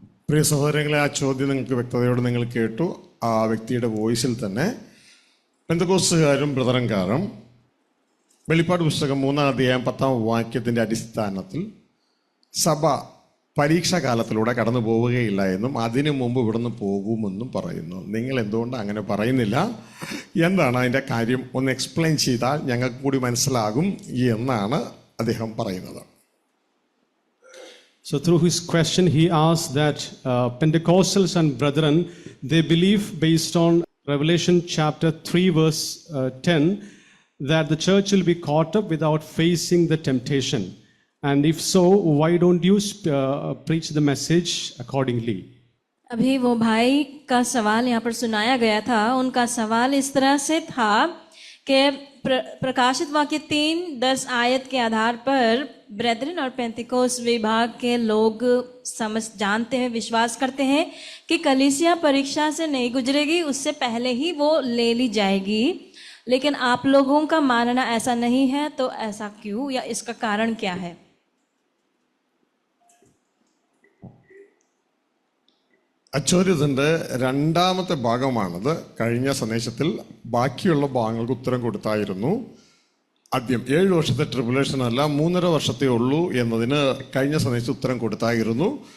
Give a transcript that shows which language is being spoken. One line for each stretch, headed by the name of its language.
Malayalam: പ്രിയ സഹോദരങ്ങളെ, ആ ചോദ്യം നിങ്ങൾക്ക് വ്യക്തതയോടെ നിങ്ങൾ കേട്ടു. ആ വ്യക്തിയുടെ വോയിസിൽ തന്നെ പെന്തക്കോസ്തുകാരും ബ്രദറൻകാരും വെളിപ്പാട് പുസ്തകം 3-ാം അധ്യായം 10-ാം വാക്യത്തിൻ്റെ അടിസ്ഥാനത്തിൽ സഭ പരീക്ഷാകാലത്തിലൂടെ കടന്നു പോവുകയില്ല എന്നും അതിനു മുമ്പ് ഇവിടുന്ന് പോകുമെന്നും പറയുന്നു. നിങ്ങൾ എന്തുകൊണ്ട് അങ്ങനെ പറയുന്നില്ല? എന്താണ് അതിൻ്റെ കാര്യം? ഒന്ന് എക്സ്പ്ലെയിൻ ചെയ്താൽ ഞങ്ങൾക്ക് കൂടി മനസ്സിലാകും എന്നാണ് അദ്ദേഹം പറയുന്നത്.
English: So through his question, he asked that Pentecostals and brethren, they believe based on Revelation chapter 3 verse 10 that the church will be caught up without facing the temptation. And if so, why don't you preach the message accordingly?
Hindi: अभी वो भाई का सवाल यहाँ पर सुनाया गया था. उनका सवाल इस तरह से था कि प्रकाशित वाक्य 3:10 आयत के आधार पर ब्रेदरन और पेंतिकोस विभाग के लोग जानते हैं, विश्वास करते हैं कि कलीसिया परीक्षा से नहीं गुजरेगी, उससे पहले ही वो ले ली जाएगी. लेकिन आप लोगों का मानना ऐसा नहीं है, तो ऐसा क्यों, या इसका कारण क्या है?
Malayalam: അച്ചോദ്യത്തിൻ്റെ രണ്ടാമത്തെ ഭാഗമാണത്. കഴിഞ്ഞ സന്ദേശത്തിൽ ബാക്കിയുള്ള ഭാഗങ്ങൾക്ക് ഉത്തരം കൊടുത്തായിരുന്നു. ആദ്യം 7 വർഷത്തെ ട്രിബുലേഷൻ അല്ല 3.5 വർഷത്തേ ഉള്ളൂ എന്നതിന് കഴിഞ്ഞ സന്ദേശത്ത് ഉത്തരം കൊടുത്തായിരുന്നു.